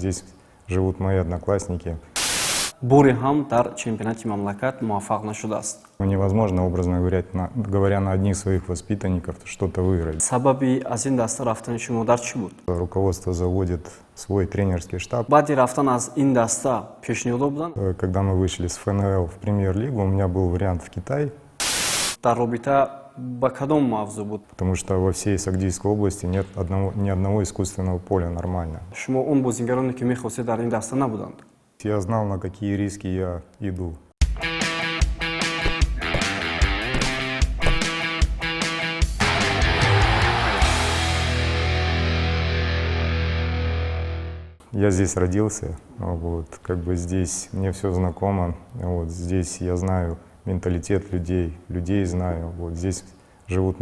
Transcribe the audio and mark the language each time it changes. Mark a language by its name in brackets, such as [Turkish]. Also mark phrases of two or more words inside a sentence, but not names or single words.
[Russian] здесь живут мои одноклассники. [Tajik] Бори ҳам дар чемпионати мамлакат муваффақ нашудааст. [Russian] Невозможно, образно говоря, на одних своих воспитанников что-то выиграть. [Tajik] Сабаби аз ин даста рафтани шумо дар чӣ буд? [Russian] Руководство заводит свой тренерский штаб. [Tajik] Баъди рафтан аз ин даста пешниҳодҳо буданд? [Russian] Когда мы вышли с ФНЛ в премьер-лигу, у меня был вариант в Китай. [Tajik] Дар робита ба кадом мавзӯъ буд? [Russian] Потому что во всей Сагдийской области нет ни одного искусственного поля нормально. [Tajik] Шумо он бозигароне ки мехостед дар ин даста набуданд? [Russian] Я знал, на какие риски я иду. Я здесь родился, вот, как бы здесь мне все знакомо, вот, здесь я знаю менталитет людей знаю, вот, здесь живут